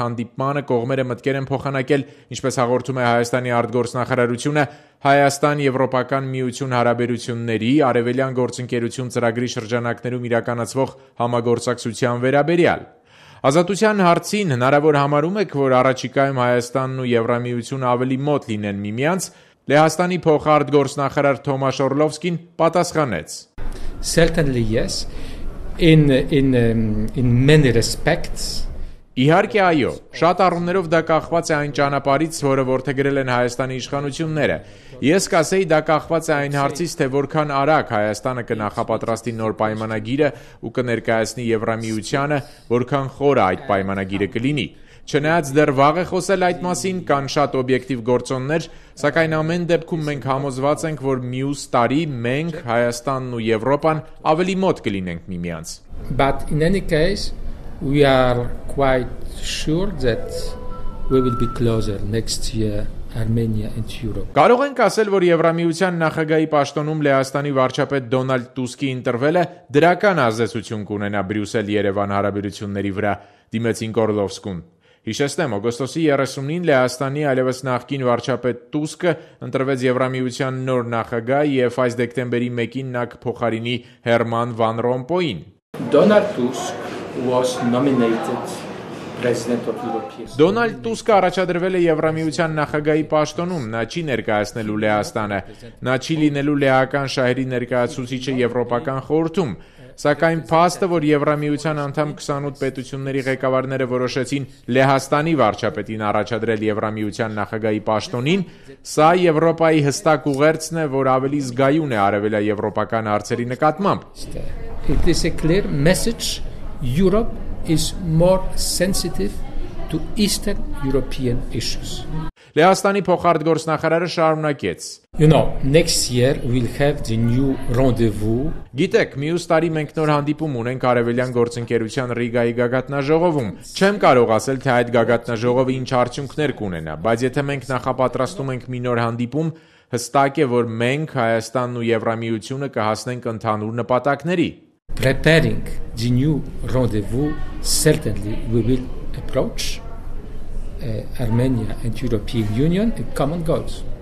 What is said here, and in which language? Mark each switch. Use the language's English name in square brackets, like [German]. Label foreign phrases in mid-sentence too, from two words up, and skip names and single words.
[Armenian] հանդիպմանը կողմերը մտքեր են փոխանակել, ինչպես հաղորդում է Հայաստանի արտգործնախարարությունը, Հայաստան-Եվրոպական միություն հարաբերությունների արևելյան գործընկերություն ծրագրի շրջանակներում իրականացվող համագործակցության վերաբերյալ։ Ազատության հարցին հնարավոր համարում եք, որ առաջիկայում Հայաստանն ու Եվրամիությունը ավելի մոտ լինեն միմյանց, Լեհաստանի փոխարտգործնախարար Թոմաշ Օրլովսկին պատասխանեց. [English] Certainly yes. In many respects. [Armenian] Իհարկե այո, շատ առումներով դա կախված է այն ճանապարհից, որը որդեգրել են Հայաստանի իշխանությունները։ Ես կասեի, դա կախված է այն հարցից, թե որքան արագ Հայաստանը կնախապատրաստի նոր պայմանագիրը ու կներկայացնի Եվրամիությանը, որքան խորը այդ պայմանագիրը կլինի։ Չնայած դեռ վաղ է խոսել այդ մասին, կան շատ օբյեկտիվ գործոններ, սակայն ամեն դեպքում մենք համոզված ենք, որ մյուս տարի մենք, Հայաստանն ու Եվրոպան ավելի մոտ կլինենք միմյանց։ [English] But in any case, we are quite sure that we will be closer next year, Armenia and Europe. [Armenian] Կարող ենք ասել, որ Եվրամիության նախագահի պաշտոնում Լեհաստանի վարչապետ Դոնալդ Տուսկի ընտրվելը դրական ազդեցություն կունենա Բրյուսել-Երևան հարաբերությունների վրա, դիմեցին Օրլովսկուն։ Հիշեցնեմ, օգոստոսի 30-ին Լեհաստանի այլևս նախկին վարչապետ Տուսկը ընտրվեց Եվրամիության նոր նախագահ եւ այս դեկտեմբերի 1-ին նա կփոխարինի Հերման Վան Ռոմպոյին։ [English] Donald Tusk was nominated president of European. [Armenian] Դոնալդ Տուսկը առաջադրվել է Եվրամիության նախագահի պաշտոնում, նա չի ներկայացնելու Լեհաստանը, նա չի լինելու լեհական շահերի ներկայացուցիչը Եվրոպական խորհրդում, սակայն փաստը, որ Եվրամիության անդամ 28 պետությունների ղեկավարները որոշեցին Լեհաստանի վարչապետին առաջադրել Եվրամիության նախագահի պաշտոնին, սա Եվրոպայի հստակ ուղերձն է, որ ավելի զգայուն է արևելաեվրոպական հարցերի նկատմամբ։ [English] It is a clear message. Europe is more sensitive to Eastern European issues. [Armenian] Լեհաստանի փոխարտգործնախարարը շարունակեց. [English] Next year we'll have the new rendezvous. [Armenian] Գիտեք, մյուս տարի մենք նոր հանդիպում ունենք արևելյան գործընկերության Ռիգայի գագաթնաժողովում։ Չեմ կարող ասել, թե այդ գագաթնաժողովը ինչ արդյունքներ կունենա, բայց եթե մենք նախապատրաստում ենք մի նոր հանդիպում, հստակ է, որ մենք Հայաստանն ու Եվրամիությունը կհասնենք ընդհանուր նպատակների։ [English] Preparing the new rendezvous, certainly we will approach Armenia and European Union common goals.